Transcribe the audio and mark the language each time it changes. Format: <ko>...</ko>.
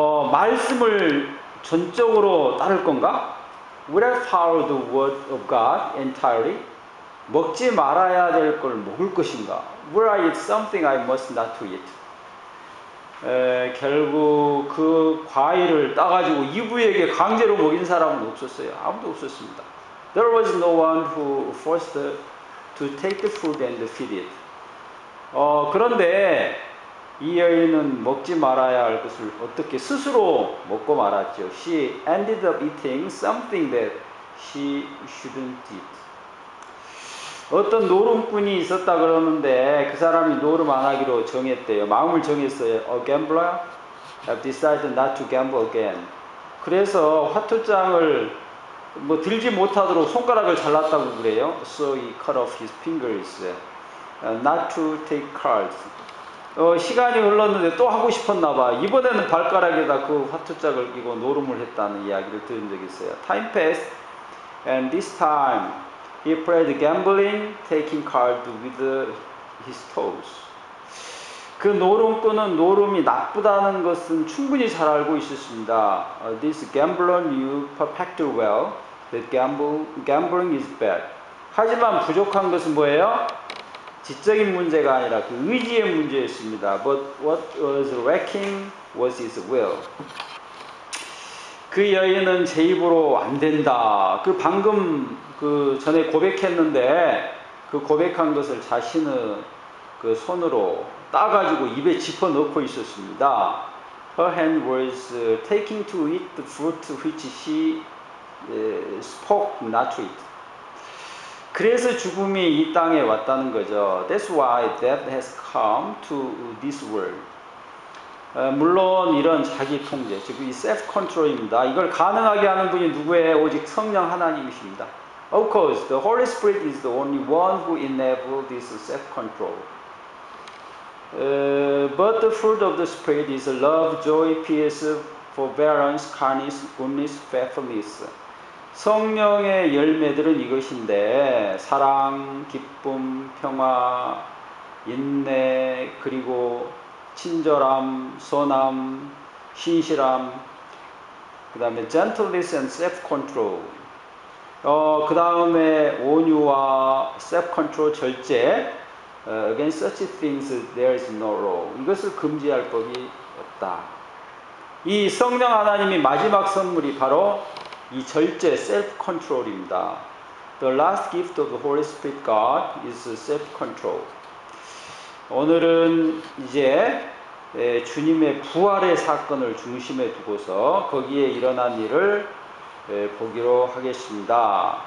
<ko>말씀을 전적으로 따를 건가?</ko> <en>Would I follow the word of God entirely?</en> <ko>먹지 말아야 될 걸 먹을 것인가?</ko> <en>Would I eat something I must not to eat?</en> <ko>결국 그 과일을 따가지고 이브에게 강제로 먹인 사람은 없었어요. 아무도 없었습니다.</ko> <en>There was no one who forced her to take the fruit and feed it.</en> <ko>그런데 이 여인은 먹지 말아야 할 것을 어떻게 스스로 먹고 말았죠.</ko> <en>She ended up eating something that she shouldn't eat.</en> <ko>어떤 노름꾼이 있었다 그러는데 그 사람이 노름 안 하기로 정했대요. 마음을 정했어요.</ko> <en>A gambler have decided not to gamble again.</en> <ko>그래서 화투장을 들지 못하도록 손가락을 잘랐다고 그래요.</ko> <en>So he cut off his fingers not to take cards.</en> <ko>시간이 흘렀는데 또 하고 싶었나 봐. 이번에는 발가락에다 그 화투짝을 끼고 노름을 했다는 이야기를 들은 적이 있어요.</ko> <en>Time passed and this time he played gambling, taking cards with his toes.</en> <ko>그 노름꾼은 노름이 나쁘다는 것은 충분히 잘 알고 있었습니다.</ko> <en>This gambler knew perfectly well that gambling is bad.</en> <ko>하지만 부족한 것은 뭐예요? 지적인 문제가 아니라 그 의지의 문제였습니다.</ko> <en>But what was lacking was his will.</en> <ko>그 여인은 제 입으로 안 된다. 방금 전에 고백했는데 그 고백한 것을 자신의 그 손으로 따가지고 입에 집어 넣고 있었습니다.</ko> <en>Her hand was taking to eat the fruit which she spoke not to eat.</en> <ko>그래서 죽음이 이 땅에 왔다는 거죠.</ko> <en>That's why death has come to this world.</en> <ko>물론 이런 자기 통제, 즉 이 self control입니다. 이걸 가능하게 하는 분이 누구예요? 오직 성령 하나님이십니다.</ko> <en>Of course, the Holy Spirit is the only one who enables this self control. But the fruit of the Spirit is love, joy, peace, forbearance, kindness, goodness, faithfulness.</en> <ko>성령의 열매들은 이것인데 사랑, 기쁨, 평화, 인내, 그리고 친절함, 선함, 신실함, 그 다음에</ko> <en>gentleness and self-control.</en> <ko>그 다음에 온유와 self-control, 절제.</ko> <en>Against such things there is no law.</en> <ko>이것을 금지할 법이 없다. 이 성령 하나님이 마지막 선물이 바로 이 절제, self-control입니다.</ko> <en>The last gift of the Holy Spirit God is self-control.</en> <ko>오늘은 이제 주님의 부활의 사건을 중심에 두고서 거기에 일어난 일을 보기로 하겠습니다.</ko>